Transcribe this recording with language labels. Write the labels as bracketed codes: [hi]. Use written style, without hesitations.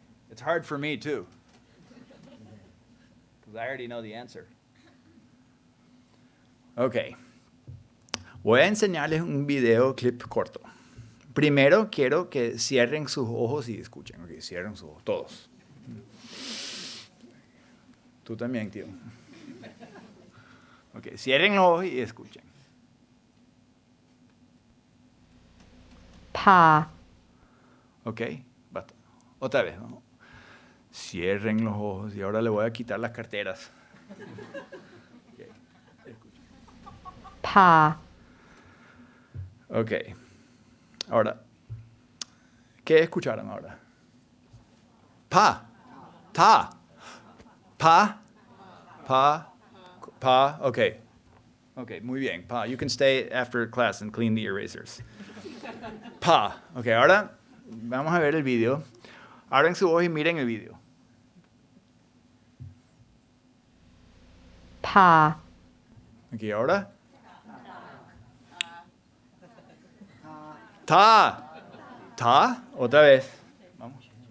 [en] It's hard for me too, because I already know the answer. Okay. [es] Voy a enseñarles un video clip corto. Primero quiero que cierren sus ojos y escuchen. Okay, cierren sus ojos, todos. Tú también, tío. Okay, cierren los ojos y escuchen. Pa, Ok, basta. Otra vez, ¿no? Cierren los ojos y ahora le voy a quitar las carteras. Okay, escuchen. pa, Ok. Ahora, ¿qué escucharon ahora? Pa, ta, pa, pa, pa, ok. Ok, muy bien, pa. [en] You can stay after class and clean the erasers. [es] Pa, ok, ahora vamos a ver el video. Abran su ojo y miren el video. pa, Aquí ahora. Ta, ta, otra vez. Vamos.